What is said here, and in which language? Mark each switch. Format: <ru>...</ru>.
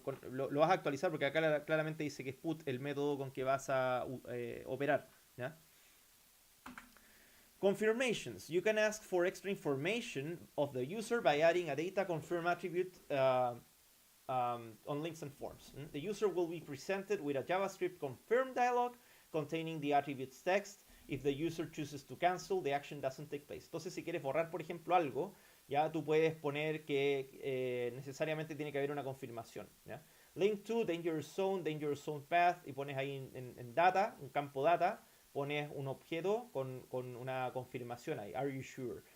<es>Lo vas a actualizar porque acá claramente dice que es put el método con que vas a operar, ¿no?</es> <en>Confirmations. You can ask for extra information of the user by adding a data confirm attribute on links and forms. The user will be presented with a JavaScript confirm dialog containing the attribute's text. If the user chooses to cancel, the action doesn't take place.</en> <es>Entonces, si quieres borrar, por ejemplo, algo, ya tú puedes poner que necesariamente tiene que haber una confirmación, ¿ya?</es> <en>Link to danger zone path,</en> <es>y pones ahí en data, un campo data, pones un objeto con una confirmación ahí,</es> <en>are you sure?</en>